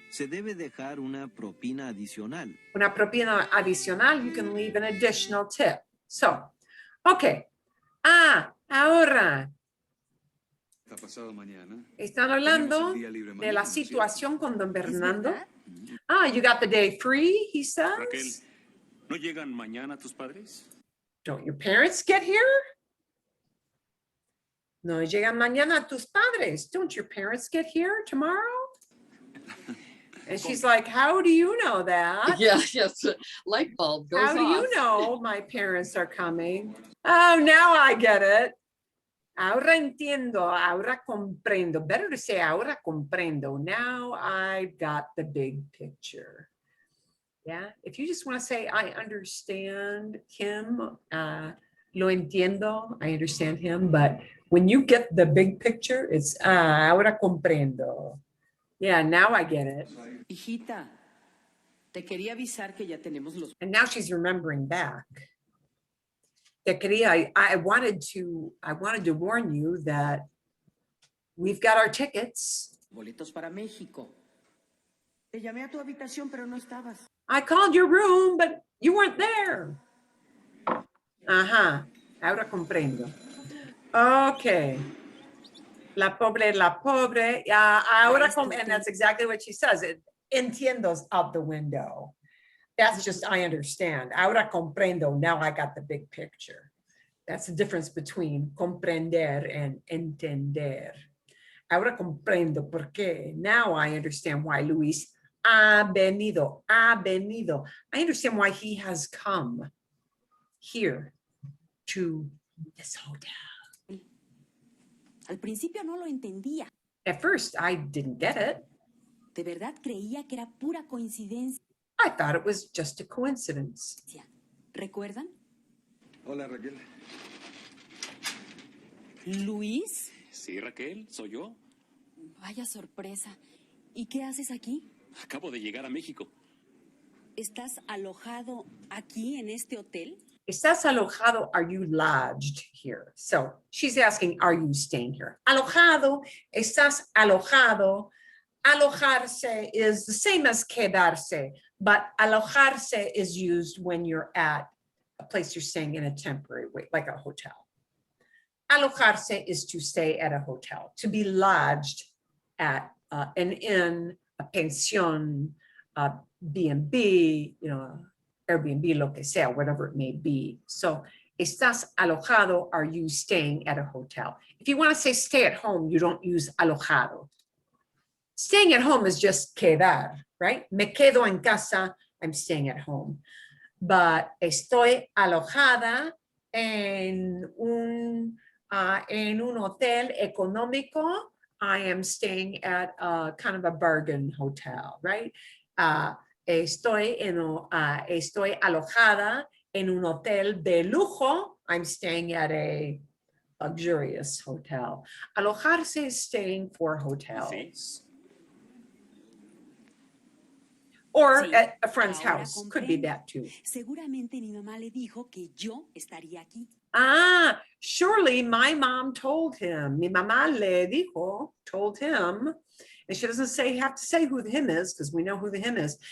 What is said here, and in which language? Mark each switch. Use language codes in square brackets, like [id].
[es] Se debe dejar una propina adicional. Una propina adicional, [en] you can leave an additional tip. So, okay. Ahora. [es] Están hablando de la situación con don Fernando. [en] You got the day free, he says. [es] Raquel, ¿no llegan mañana tus padres? [en] Don't your parents get here? [es] No llegan mañana tus padres. [en] Don't your parents get here tomorrow? And she's like, how do you know that? Yeah, yes, light bulb goes How do you off. know my parents are coming? Oh, now I get it. [es] Ahora entiendo, ahora comprendo. [en] Better to say [es] ahora comprendo. [en] Now I got the big picture. Yeah, if you just want to say, I understand him, [es] lo entiendo, [en] I understand him, but when you get the big picture, it's [es] ahora comprendo. [en] Yeah, now I get it. [es] Hijita, te quería avisar que ya tenemos los [en] And now she's remembering back. [es] Te quería, [en] I wanted to warn you that we've got our tickets. [es] boletos para México. Te llamé a tu habitación, pero no estabas. [en] I called your room, but you weren't there. [es] Ajá, ahora comprendo. [en] Okay. [es] La pobre, ahora [en] and that's exactly what she says. Entiendo's out the window. That's just, I understand. [es] Ahora comprendo, [en] now I got the big picture. That's the difference between comprender and entender. [es] Ahora comprendo por qué. [en] Now I understand why [es] Luis ha venido. [en] I understand why he has come here to this hotel. [es] Al principio no lo entendía. [en] At first, I didn't get it. [es] De verdad creía que era pura coincidencia. [en] I thought it was just a coincidence. [es] ¿Recuerdan? Hola, Raquel. ¿Luis? Sí, Raquel, soy yo. Vaya sorpresa. ¿Y qué haces aquí? Acabo de llegar a México. ¿Estás alojado aquí en este hotel? Estás alojado, [en] are you lodged here? So she's asking, are you staying here? [es] Alojado, estás alojado. [en] Alojarse is the same as quedarse, but alojarse is used when you're at a place you're staying in a temporary way, like a hotel. Alojarse is to stay at a hotel, to be lodged at an inn, a pension, a B&B, Airbnb, [es] lo que sea, [en] whatever it may be. So, [es] estás alojado, [en] are you staying at a hotel? If you want to say stay at home, you don't use alojado. Staying at home is just quedar, right? [es] Me quedo en casa, [en] I'm staying at home. [es] But estoy alojada en un hotel económico. [en] I am staying at a kind of a bargain hotel, right? [es] Estoy alojada en un hotel de lujo. [en] I'm staying at a luxurious hotel. Alojarse is staying for hotels. [es] Sí. [en] Or [es] Sí, [en] at a friend's [es] ahora [en] house. Could be [es] comprendo. [en] that too. [es] Seguramente mi mamá le dijo que yo estaría aquí. [en] Ah, surely my mom told him. [es] Mi mamá le dijo, [en] told him. And she doesn't have to say who the him is, because we know who the him is.